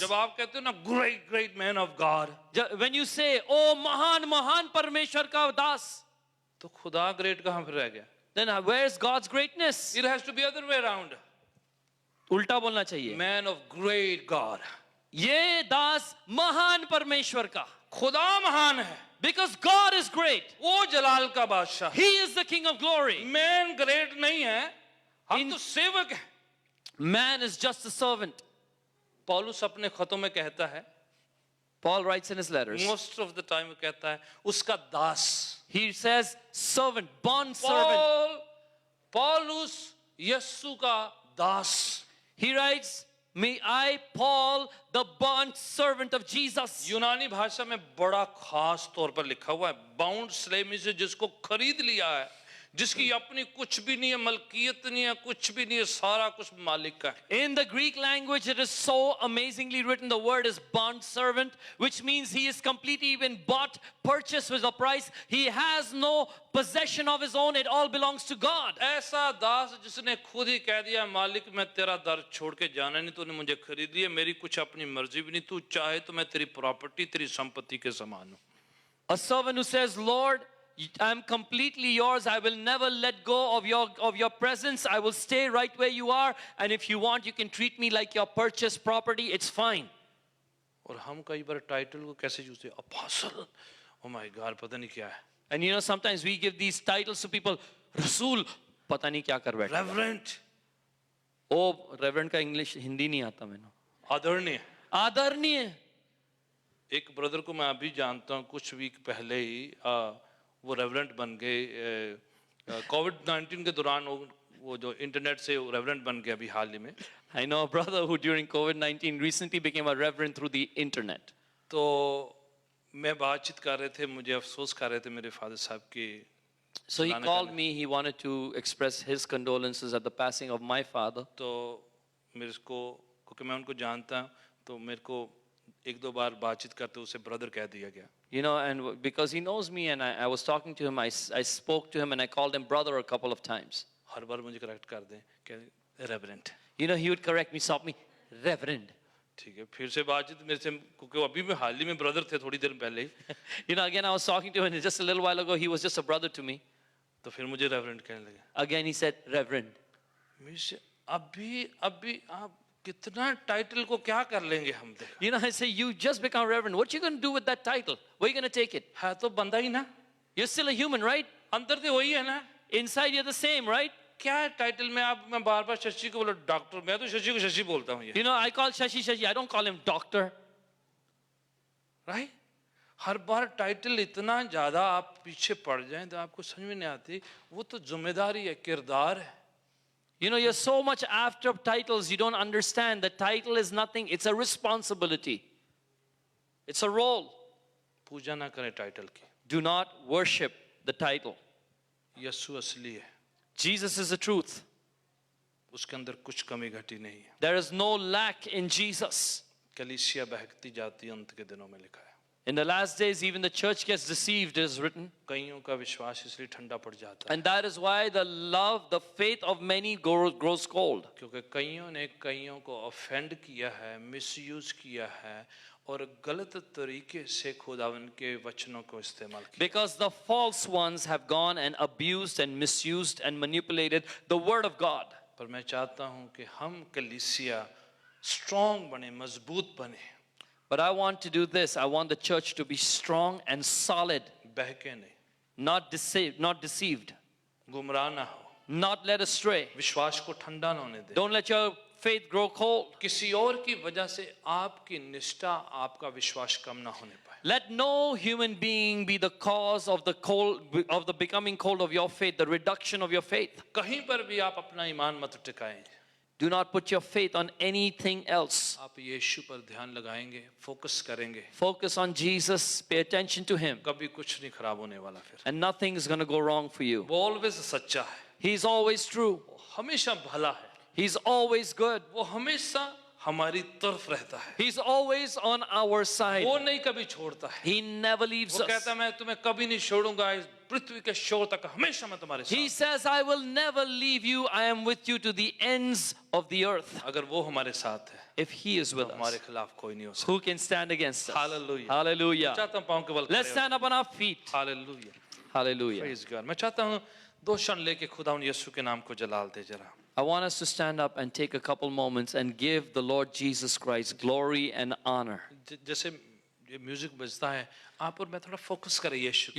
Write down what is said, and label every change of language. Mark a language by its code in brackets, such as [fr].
[hi] जब आप कहते हो ना [en] great great man of God, When you say, "Oh, [hi] महान महान परमेश्वर का दास," तो खुदा ग्रेट कहाँ पर रह गया? [en] then where's God's greatness? It has to be other way around. [hi] उल्टा बोलना चाहिए. [en] man of great God, [hi] ये दास महान परमेश्वर का. खुदा महान है, [en] Because God is great. [hi] वो जलाल का बादशाह। [en] He is the King of glory. [hi] Man great नहीं है, हम तो सेवक हैं। [en] Man is just a servant. [hi] पौलुस अपने खतों में कहता है, [en] Paul writes in his letters. Most of the time [hi] कहता है उसका दास। [en] He says servant, bond servant. [hi] पौलुस यीशु का दास। [en] He writes, "Me, I, Paul, the bond servant of Jesus." [hi] यूनानी भाषा में बड़ा खास तौर पर लिखा हुआ है, बाउंड स्लेमी से जिसको खरीद लिया है, जिसकी अपनी कुछ भी नहीं है, मलकियत नहीं है, कुछ भी नहीं है, सारा कुछ मालिक का है। [en] In the Greek language, it is so amazingly written. The word is bond servant, which means he is completely been bought, purchased with a price. He has no possession of his own. It all belongs to God. [hi] ऐसा दास जिसने खुद ही कह दिया, मालिक मैं तेरा दर छोड़ के जाना नहीं, तूने मुझे खरीद लिया, मेरी कुछ अपनी मर्जी भी नहीं, तू चाहे तो मैं तेरी प्रॉपर्टी, तेरी संपत्ति के समान हूँ। [en] A servant who says, "Lord, I'm completely yours. I will never let go of your presence. I will stay right where you are. And if you want, you can treat me like your purchased property. It's fine." [hi] और हम कई बार title को कैसे use, apostle, [en] oh my God, [hi] पता नहीं क्या है, [en] And you know, sometimes we give these titles to people. [hi] Rasool, पता नहीं क्या कर बैठे. [en] reverend, Oh, reverend [hi] का English हिंदी नहीं आता मैंने. आदरणीय। आदरणीय. एक ब्रदर को मैं अभी जानता हूँ, कुछ वीक पहले ही वो रेवरेंट बन गए। कोविड-19 के दौरान वो जो इंटरनेट से रेवरेंट बन गया अभी हाल ही में। [en] I know a brother who during COVID-19 recently became a reverend through the internet. [hi] तो मैं बातचीत कर रहे थे, मुझे अफसोस कर रहे थे मेरे फादर साहब की। [en] So he called me. He wanted to express his condolences at the passing of my father. [hi] तो मेरे को, क्योंकि मैं उनको जानता हूँ, तो मेरे को एक दो बार बातचीत करते उसे ब्रदर कह दिया गया। [en] You know, and because he knows me and I was talking to him, I spoke to him and I called him brother a couple of times. [hi] हर बार मुझे करेक्ट कर दें कि reverent. [en] You know, he would correct me, stop me, reverend. [hi] ठीक है, फिर से बातचीत मेरे से, क्योंकि अभी में हाल ही में ब्रदर थे थोड़ी देर पहले ही, [en] You know, again, I was talking to him and just a little while ago, he was just a brother to me. [hi] तो फिर मुझे रेवरेंट कहने लगे। [en] Again, he said, reverend. [hi] Miss अभी आप कितना टाइटल को क्या कर लेंगे हम? देखो, [en] You know, I say, you just become reverend. What you going to do with that title? Where you going to take it? [hi] है तो बंदा ही ना, [en] You're still a human, right? [hi] अंदर तो वही है ना। [en] Inside, you're the same, right? [hi] क्या है टाइटल में? मैं बार बार शशि को बोला डॉक्टर, मैं तो शशि को शशि बोलता हूँ ये, [en] You know, I call Shashi. I don't call him doctor. Right? [hi] हर bar title इतना ज्यादा आप पीछे पड़ जाएं तो आपको समझ में नहीं आती, वो तो जिम्मेदारी है, किरदार है। [en] You know, you're so much after titles, you don't understand. The title is nothing. It's a responsibility. It's a role. [hi] पूजा ना करें टाइटल की, [en] Do not worship the title. [hi] यीशु असली है, [en] Jesus is the truth. [hi] उसके अंदर कुछ कमी घटी नहीं है। [en] There is no lack in Jesus. [hi] कलीसिया बहकती जाती अंत के दिनों में लिखा है। [en] In the last days, even the church gets deceived, is written. [hi] कईयों का विश्वास इसलिए ठंडा पड़ जाता है [en] And that is why the love, the faith of many grows cold. [hi] क्योंकि कईयों ने कईयों को ऑफेंड किया है, मिसयूज किया है और गलत तरीके से खुदावन के वचनों को इस्तेमाल किया। [en] Because the false ones have gone and abused and misused and manipulated the word of God. [hi] पर मैं चाहता हूं कि हम कलीसिया स्ट्रांग बने, मजबूत बने, [en] But I want to do this. I want the church to be strong and solid, [hi] बहके नहीं, [en] not deceived, [hi] गुमराह ना हो, [en] not led astray. [hi] विश्वास को ठंडा ना होने दे। [en] Don't let your faith grow cold. [hi] किसी और की वजह से आपकी निष्ठा, आपका विश्वास कम ना होने पाए। [en] Let no human being be the cause of the becoming cold of your faith, the reduction of your faith. [hi] कहीं पर भी आप अपना ईमान मत टिकाएं। [en] Do not put your faith on anything else. [hi] आप यीशु पर ध्यान लगाएंगे, फोकस करेंगे, [en] Focus on Jesus, pay attention to him, [hi] कभी कुछ नहीं खराब होने वाला। फिर [en] and nothing is going to go wrong for you. [hi] वो ऑलवेज सच्चा है, [en] He's always true. [hi] वो हमेशा भला है, [en] He's always good. [hi] वो हमेशा हमारी तरफ रहता है, [en] He's always on our side. [hi] वो नहीं कभी छोड़ता है। [en] He never leaves [hi] वो कहता [en] us. [hi] है मैं तुम्हें कभी नहीं छोड़ूंगा, इस पृथ्वी के छोर तक हमेशा मैं तुम्हारे [en] He [hi] साथ। [en] says, I will never leave you. I am with you to the ends of the earth. [hi] अगर वो हमारे साथ है [en] If he is with [hi] तो हमारे [en] us, [hi] खिलाफ कोई नहीं हो सकता। [en] who can stand against us? Hallelujah. Hallelujah. [hi] चाहता हूँ पाँव के बल [en] Let's [hi] खड़े [en] stand up on our feet. [hi] हो। Hallelujah. [en] Hallelujah. Praise God. [hi] मैं चाहता हूँ 2 क्षण लेके खुदा यीशु के नाम को जलाल दे जरा। [en] I want us to stand up and take a couple moments and give the Lord Jesus Christ glory and honor. [hi] जैसे ये म्यूजिक बजता है, आप और मैं थोड़ा फोकस करें यीशु की।